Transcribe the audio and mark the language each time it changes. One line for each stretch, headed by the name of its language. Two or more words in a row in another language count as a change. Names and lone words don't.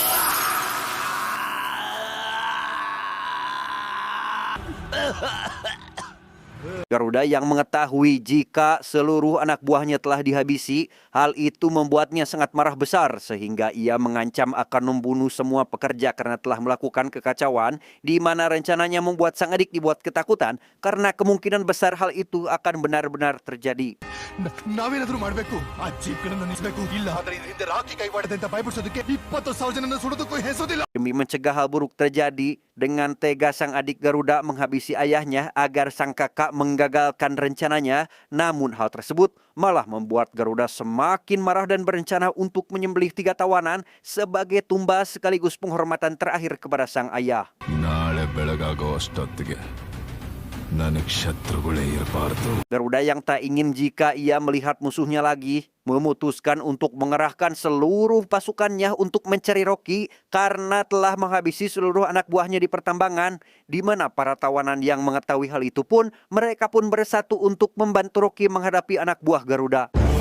Indonesian: Garuda yang mengetahui jika seluruh anak buahnya telah dihabisi, hal itu membuatnya sangat marah besar sehingga ia mengancam akan membunuh semua pekerja karena telah melakukan kekacauan, di mana rencananya membuat sang adik dibuat ketakutan karena kemungkinan besar hal itu akan benar-benar terjadi.
Kannada: ನಾವೇನಾದ್ರೂ ಮಾಡ್ಬೇಕು ಆ ಜೀಪ್ ಗಳನ್ನ ನಿಲ್ಲಿಸಬೇಕು ಇಲ್ಲ ಆದ್ರೆ ಇದ್ರ ಹಿಂದೆ ರಾಕಿ ಕೈವಾಡದೆ ಅಂತ ಭಯಪಡಿಸೋದಕ್ಕೆ 20,000 ಜನನ್ನ ಸುಡೋದಕ್ಕೂ ಹೆಸೋದಿಲ್ಲ.
Indonesian: Demi mencegah hal buruk terjadi, dengan tega sang adik Garuda menghabisi ayahnya agar sang kakak menggagalkan rencananya. Namun hal tersebut malah membuat Garuda semakin marah dan berencana untuk menyembelih 3 tawanan sebagai tumbal sekaligus penghormatan terakhir kepada sang ayah.
Kannada: ನಾಳೆ ಬೆಳಗಾಗೋ ಅಷ್ಟೊತ್ತಿಗೆ ನನಗೆ ಶತ್ರುಗಳೇ ಇರಬಾರ್ದು.
Indonesian: Garuda yang tak ingin jika ia melihat musuhnya lagi memutuskan untuk mengerahkan seluruh pasukannya untuk mencari Rocky karena telah menghabisi seluruh anak buahnya di pertambangan, di mana para tawanan yang mengetahui hal itu pun mereka pun bersatu untuk membantu Rocky menghadapi anak buah Garuda.